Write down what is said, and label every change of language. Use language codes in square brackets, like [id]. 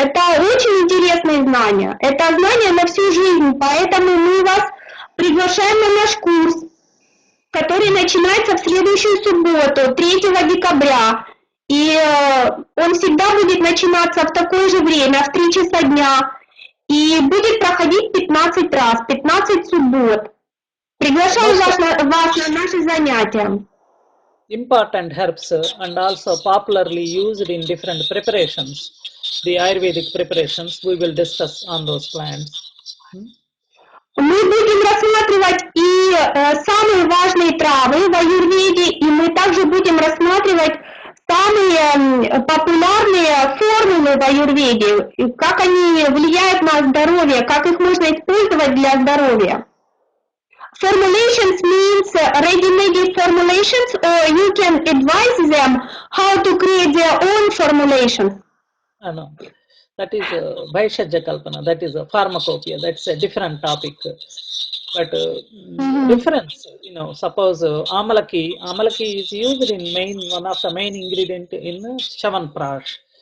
[ru] Это очень интересные знания. Это знания на всю жизнь, поэтому мы вас приглашаем на наш курс, который начинается в следующую субботу, 3 декабря. И он всегда будет начинаться в такое же время, в 3 часа дня. И будет проходить 15 раз, 15 суббот. Приглашаю вас на наши занятия. [en] Important herbs and also popularly used in different preparations. The Ayurvedic preparations, we will discuss on those plants. [ru] Мы будем рассматривать и самые важные травы в аюрведе, и мы также будем рассматривать самые популярные формулы в аюрведе, как они влияют на здоровье, как их можно использовать для здоровья. [en] Formulations means ready-made formulations, or you can advise them how to create their own formulations. No, that is Bhaishajya Kalpana, that is a pharmacopoeia, that's a different topic. But difference, suppose Amalaki is used in one of the main ingredient in Chavanprash.